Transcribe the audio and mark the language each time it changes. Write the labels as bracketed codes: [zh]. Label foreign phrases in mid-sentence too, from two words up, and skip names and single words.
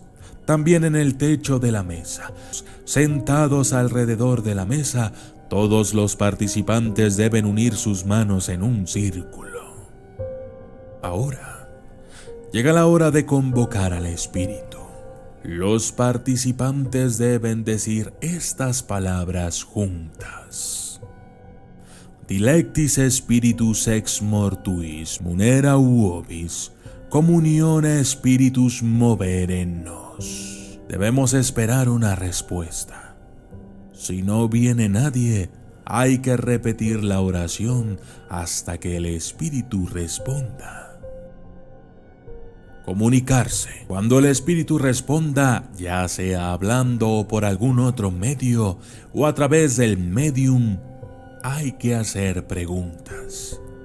[es] También en el techo de la mesa. Sentados alrededor de la mesa, todos los participantes deben unir sus manos en un círculo. Ahora, llega la hora de convocar al espíritu. Los participantes deben decir estas palabras juntas. [la] Dilectis spiritus ex mortuis munera uobis, comunione spiritus movere nos. [es] Debemos esperar una respuesta. Si no viene nadie, hay que repetir la oración hasta que el espíritu responda. Comunicarse. Cuando el espíritu responda, ya sea hablando o por algún otro medio o a través del medium, hay que hacer preguntas.